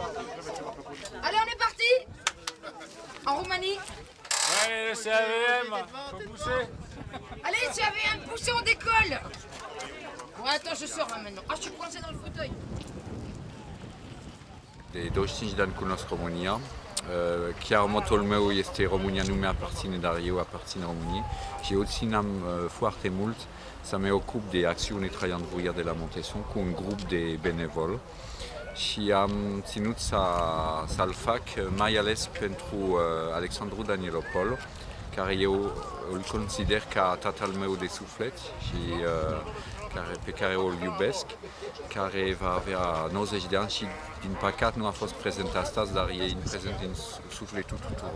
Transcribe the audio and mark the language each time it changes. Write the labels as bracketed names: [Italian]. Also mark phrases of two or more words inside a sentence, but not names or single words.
[French] Allez, on est parti. En Roumanie. Allez, le CAVM, faut pousser. Allez, CAVM, poussez, on décolle. Bon, attends, je sors là maintenant. Ah, je suis coincé dans le fauteuil. [Romanian] De 25 de ani cunosc România. Chiar motul meu este România nu mi-aparține, dar eu aparțin României și eu ținam foarte mult să mă ocup de acțiune Traian Vuia de la Montesson cu un grup de benevol și am ținut să-l fac mai ales pentru Alexandru Danielopol, care eu îl consider ca tatăl meu de suflet și pe care o iubesc, care va avea 90 de ani și din păcat nu a fost prezent astăzi, dar e prezent în sufletul tuturor.